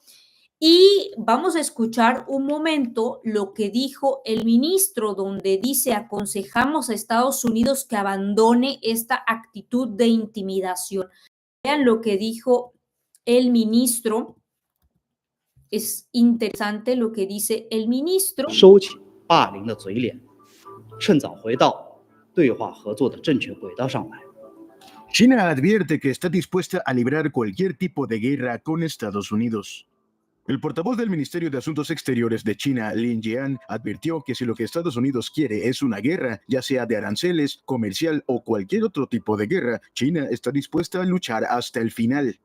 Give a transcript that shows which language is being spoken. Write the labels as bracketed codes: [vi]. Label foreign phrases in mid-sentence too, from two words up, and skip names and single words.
[es] Y vamos a escuchar un momento lo que dijo el ministro, donde dice, aconsejamos a Estados Unidos que abandone esta actitud de intimidación. Vean lo que dijo el ministro. Es interesante lo que dice el ministro. [zh] 收起霸凌的嘴脸，趁早回到对话合作的正确轨道上来。 [es] China advierte que está dispuesta a librar cualquier tipo de guerra con Estados Unidos. El portavoz del Ministerio de Asuntos Exteriores de China, Lin Jian, advirtió que si lo que Estados Unidos quiere es una guerra, ya sea de aranceles, comercial o cualquier otro tipo de guerra, China está dispuesta a luchar hasta el final.